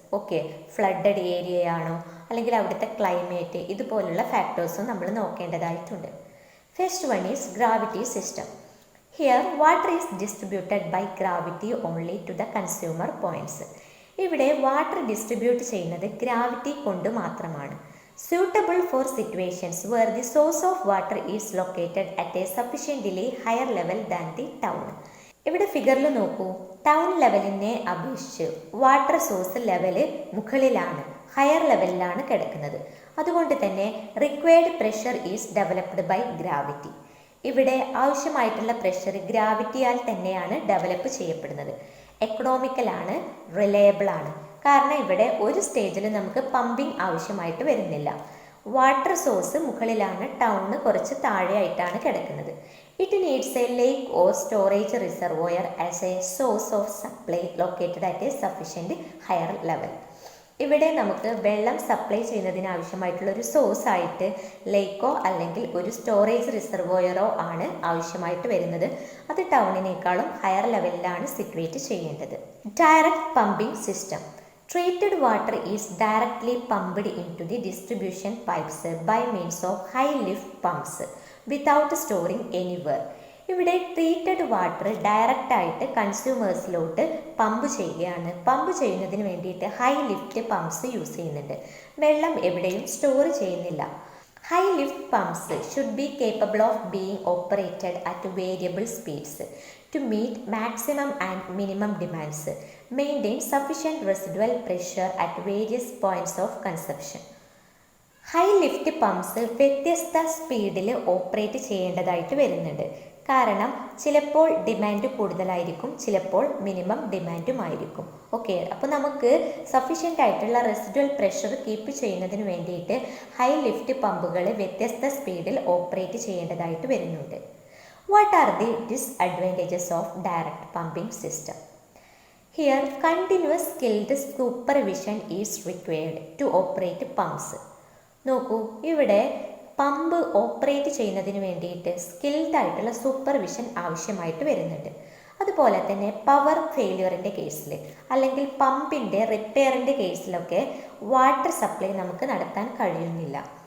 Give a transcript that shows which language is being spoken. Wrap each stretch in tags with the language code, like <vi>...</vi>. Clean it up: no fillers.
<ml>Okay, flooded ഏരിയയാണോ അല്ലെങ്കിൽ അവിടുത്തെ climate, ഇതുപോലുള്ള ഫാക്ടേഴ്സും നമ്മൾ നോക്കേണ്ടതായിട്ടുണ്ട്.</ml> <en>First one is gravity system. Here water is distributed by gravity only to the consumer points.</en> <ml>ഇവിടെ water distribute ചെയ്യുന്നത് gravity കൊണ്ട് മാത്രമാണ്.</ml> <en>Suitable for situations where the source of water is located at a sufficiently higher level than the town.</en> <ml>ഇവിടെ ഫിഗറിൽ നോക്കൂ, town ലെവലിനെ അപേക്ഷിച്ച് water source level മുകളിലാണ്, higher ലെവലിലാണ് കിടക്കുന്നത്. അതുകൊണ്ട് തന്നെ</ml> <en>Required pressure is developed by gravity.</en> <ml>ഇവിടെ ആവശ്യമായിട്ടുള്ള പ്രഷർ ഗ്രാവിറ്റിയാൽ തന്നെയാണ് ഡെവലപ്പ് ചെയ്യപ്പെടുന്നത്. എക്കണോമിക്കലാണ്, റിലയബിൾ ആണ്. കാരണം ഇവിടെ ഒരു സ്റ്റേജിൽ നമുക്ക് പമ്പിങ് ആവശ്യമായിട്ട് വരുന്നില്ല. വാട്ടർ സോഴ്സ് മുകളിലാണ്, ടൗണ് കുറച്ച് താഴെയായിട്ടാണ് കിടക്കുന്നത്.</ml> <en>It needs a lake or storage reservoir as a source of supply located at a sufficient higher level.</en> <ml>ഇവിടെ നമുക്ക് വെള്ളം സപ്ലൈ ചെയ്യുന്നതിന് ആവശ്യമായിട്ടുള്ള ഒരു സോഴ്സ് ആയിട്ട് ലേക്കോ അല്ലെങ്കിൽ ഒരു സ്റ്റോറേജ് റിസർവോയറോ ആണ് ആവശ്യമായിട്ട് വരുന്നത്. അത് ടൗണിനേക്കാളും ഹയർ ലെവലിലാണ് സിറ്റുവേറ്റ് ചെയ്യേണ്ടത്.</ml> <en>Direct pumping system. Treated water is directly pumped into the distribution pipes by means of high lift pumps without storing anywhere.</en> <ml>ഇവിടെ ട്രീറ്റഡ് വാട്ടർ ഡയറക്റ്റ് ആയിട്ട് കൺസ്യൂമേഴ്സിലോട്ട് പമ്പ് ചെയ്യുകയാണ്. പമ്പ് ചെയ്യുന്നതിന് വേണ്ടിയിട്ട് ഹൈ ലിഫ്റ്റ് പമ്പ്സ് യൂസ് ചെയ്യുന്നുണ്ട്. വെള്ളം എവിടെയും store ചെയ്യുന്നില്ല.</ml> <en>High lift pumps should be capable of being operated at variable speeds to meet maximum and minimum demands, maintain sufficient residual pressure at various points of consumption.</en> <ml>High lift pumps വ്യത്യസ്ത സ്പീഡിൽ operate ചെയ്യേണ്ടതായിട്ട് വരുന്നുണ്ട്. കാരണം ചിലപ്പോൾ demand കൂടുതലായിരിക്കും, ചിലപ്പോൾ minimum ഡിമാൻഡുമായിരിക്കും. Okay, അപ്പോൾ നമുക്ക് സഫീഷ്യൻ്റ് ആയിട്ടുള്ള റെസിഡ്വൽ പ്രഷർ കീപ്പ് ചെയ്യുന്നതിന് വേണ്ടിയിട്ട് ഹൈ ലിഫ്റ്റ് പമ്പുകൾ വ്യത്യസ്ത സ്പീഡിൽ ഓപ്പറേറ്റ് ചെയ്യേണ്ടതായിട്ട് വരുന്നുണ്ട്.</ml> <en>What are the disadvantages of direct pumping system? Here, continuous skilled supervision is required to operate pumps.</en> <ml>നോക്കൂ, ഇവിടെ പമ്പ് ഓപ്പറേറ്റ് ചെയ്യുന്നതിന് വേണ്ടിയിട്ട് സ്കിൽഡ് ആയിട്ടുള്ള സൂപ്പർവിഷൻ ആവശ്യമായിട്ട് വരുന്നുണ്ട്. അതുപോലെ തന്നെ പവർ ഫെയിലിയറിൻ്റെ കേസിൽ അല്ലെങ്കിൽ പമ്പിൻ്റെ റിപ്പയറിൻ്റെ കേസിലൊക്കെ വാട്ടർ സപ്ലൈ നമുക്ക് നടത്താൻ കഴിയുന്നില്ല.</ml>